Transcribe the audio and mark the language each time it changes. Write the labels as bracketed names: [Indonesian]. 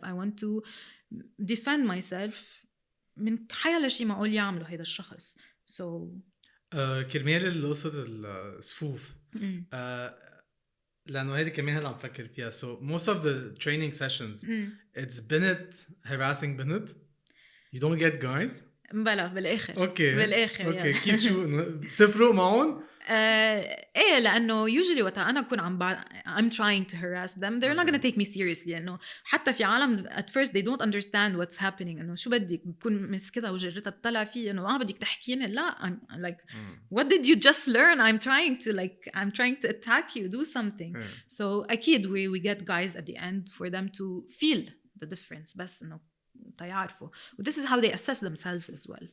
[English] I want to defend myself [Arabic] من حيلا شي معقول يعمله هيدا الشخص. [English] So [Arabic] كرمال قصة الصفوف لأنه هذه كمان هلا عم بفكر فيها. [English] So most of the training sessions it's [Arabic] بنت [English] harassing [Arabic] بنت. [English] You don't get guys. [Arabic] بلا بالاخر اوكي بالاخر اوكي يعني. كيف شو بتفرق معهم؟ ايه لانه [English] usually [Arabic] وقت انا اكون [English] I'm trying to harass them they're not gonna take me seriously. [Arabic] انه حتى في عالم [English] at first they don't understand what's happening. [Arabic] انه شو بدك بكون مسكتها وجرتها بتطلع فيه انه ما بدك تحكيني. لا [English] I'm like what did you just learn? I'm trying to attack you. Do something. So [Arabic] اكيد [English] we get guys at the end for them to feel the difference. [Arabic] بس انه تيعرفوا. [English] This is how they assess themselves as well.